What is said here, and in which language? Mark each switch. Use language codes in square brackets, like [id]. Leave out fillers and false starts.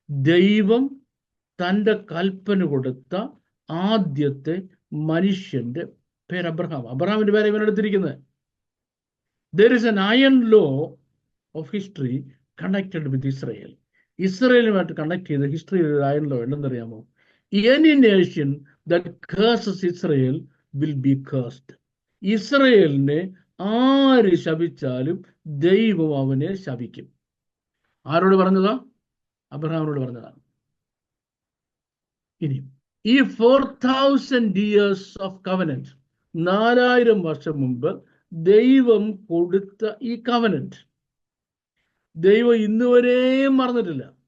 [ml] ദൈവം തൻ്റെ കൽപ്പന കൊടുത്ത ആദ്യത്തെ മനുഷ്യന്റെ പേര് അബ്രഹാം. അബ്രഹാമിന്റെ പേര് ഇവനെടുത്തിരിക്കുന്നത്. [en] There is an iron law of history connected with Israel. [ml] ഇസ്രയേലുമായിട്ട് connect ചെയ്ത ഹിസ്റ്ററിയിൽ ഒരു iron law ഉണ്ടെന്നറിയാമോ? [en] Any nation that curses Israel will be cursed. [ml] ഇസ്രയേലിനെ ആര് ശപിച്ചാലും ദൈവം അവനെ ശപിക്കും. ആരോട് പറഞ്ഞതാ? അബ്രഹാമിനോട് പറഞ്ഞതാണ്. ഇനി ഈ [en] 4000 years of covenant, [ml] 4000 വർഷം മുമ്പ് ദൈവം കൊടുത്ത ഈ കവനന്റ് ദൈവം ഇന്നുവരെയും മറന്നിട്ടില്ല.